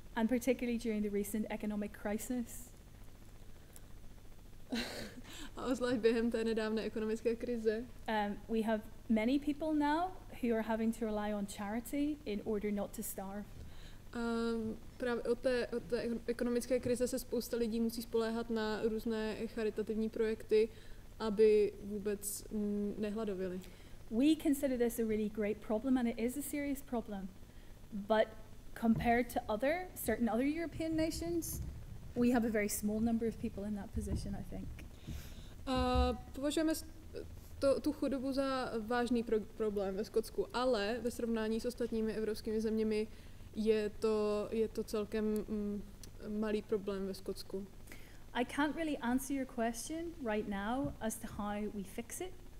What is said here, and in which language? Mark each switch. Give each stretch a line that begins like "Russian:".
English: And particularly during the recent economic crisis.
Czech: A zvlášť během té nedávné ekonomické krize.
English: We have many people now who are having to rely on charity in order not to starve.
Czech: Právě od té ekonomické krize se spousta lidí musí spoléhat na různé charitativní projekty, aby vůbec nehladověli.
English: We consider this a really great problem, and it is a serious problem. But compared to certain other European nations, we have a very small number of people in that position, I think.
Czech: Považujeme tu chudobu za vážný problém ve Skotsku, ale ve srovnání s ostatními evropskými zeměmi je to celkem malý problém ve Skotsku.
English: I can't really answer your question right now as to how we fix it.